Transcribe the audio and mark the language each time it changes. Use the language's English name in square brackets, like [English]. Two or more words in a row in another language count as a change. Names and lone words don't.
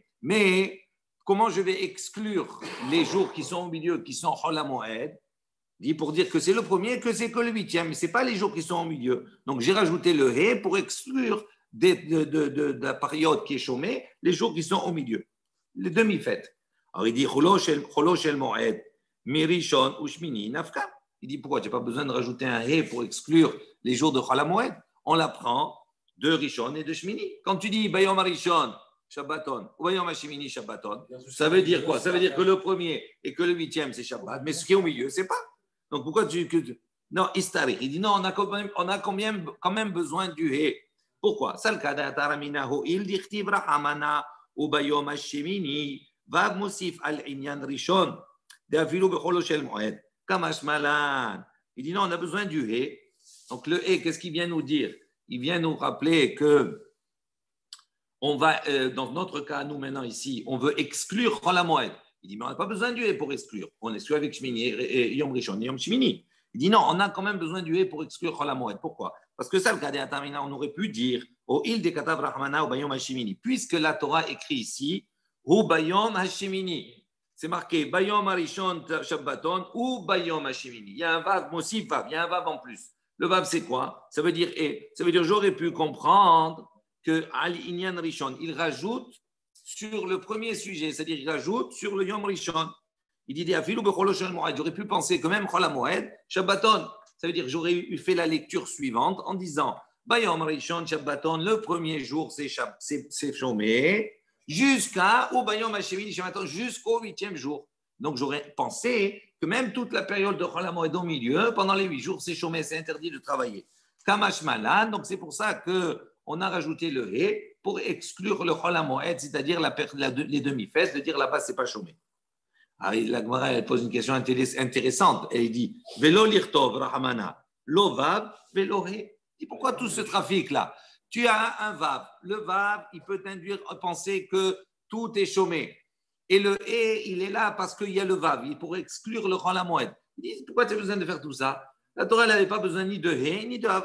[French] Mais comment je vais exclure les jours qui sont au milieu, qui sont [Hebrew] חול המועד? [French] Il dit pour dire que c'est le premier, que c'est que le huitième, mais ce n'est pas les jours qui sont au milieu. Donc j'ai rajouté le hé pour exclure de la période qui est chômée les jours qui sont au milieu, les demi-fêtes. Alors il dit [Hebrew] חולו של מועד, מראשון ושמיני נפקא. [French] Il dit pourquoi tu n'as pas besoin de rajouter un hé pour exclure les jours de [Hebrew] חול המועד. [French] On l'apprend de Rishon et de Shmini. Quand tu dis [Hebrew] ביום הראשון, שבתון, וביום השמיני, שבתון, [French] ça veut dire quoi? Ça veut dire que le premier et que le huitième, c'est Shabbat, mais ce qui est au milieu, c'est pas. Donc pourquoi non, Istari. Il dit non, on a quand même besoin du hé. Pourquoi? [Aramaic] סלקא דעתך אמינא אי דכתיב רחמנא וביום השמיני, וו מוסיף על ענין ראשון, דאפילו בחולו של מועד. קא משמע לן. [French] Il dit non, on a besoin du hé. Donc le hé, qu'est-ce qu'il vient nous dire? Il vient nous rappeler que on va, dans notre cas, nous maintenant ici, on veut exclure Chol HaMoed. Il dit mais on n'a pas besoin du hé pour exclure. On exclut avec Shmini et [Hebrew] יום ראשון [French] et [Hebrew] יום שמיני. [French] Il dit non, on a quand même besoin du hé pour exclure [Hebrew] חול המועד. [French] Pourquoi? Parce que ça, le cas des Atamina, on aurait pu dire au il de [Aramaic] כתב רחמנא וביום השמיני, [French] puisque la Torah écrit ici [Hebrew] וביום השמיני. [French] C'est marqué [Hebrew] ביום הראשון שבתון וביום השמיני. [French] Il y a un vav, [Hebrew] מוסיף וו, [French] il y a un vav en plus. Le vav, c'est quoi? Ça veut dire et. Ça veut dire j'aurais pu comprendre que [Hebrew] על ענין ראשון, [French] il rajoute sur le premier sujet, c'est-à-dire il rajoute sur le Yom Rishon. Il dit [Hebrew] אפילו בחולו של מועד. [French] J'aurais pu penser que même [Hebrew] חול המועד, [French] Shabbaton. Ça veut dire j'aurais eu fait la lecture suivante en disant [Hebrew] ביום ראשון שבתון, [French] le premier jour c'est chômé. Jusqu'à au [Hebrew] ביום השמיני שבתון, [French] jusqu'au 8e jour. Donc j'aurais pensé que même toute la période de [Hebrew] חול המועד [French] au milieu, pendant les 8 jours, c'est chômé, c'est interdit de travailler. [Aramaic] קא משמע לן, [French] donc c'est pour ça qu'on a rajouté le hé pour exclure le [Hebrew] חול המועד, [French] c'est-à-dire les demi-fesses, de dire là-bas, c'est pas chômé. Alors, la Gemara, elle pose une question intéressante. Elle dit [Aramaic] ולא ליכתוב רחמנא, לא וו, ולא ה"א. [French] Pourquoi tout ce trafic-là? Tu as un vav. Le vav, il peut t'induire à penser que tout est chômé. Et le hé, il est là parce qu'il y a le vav. Il pourrait exclure le [Hebrew] חול המועד. [French] Il dit pourquoi tu as besoin de faire tout ça? La Torah n'avait pas besoin ni de hé, ni de vav.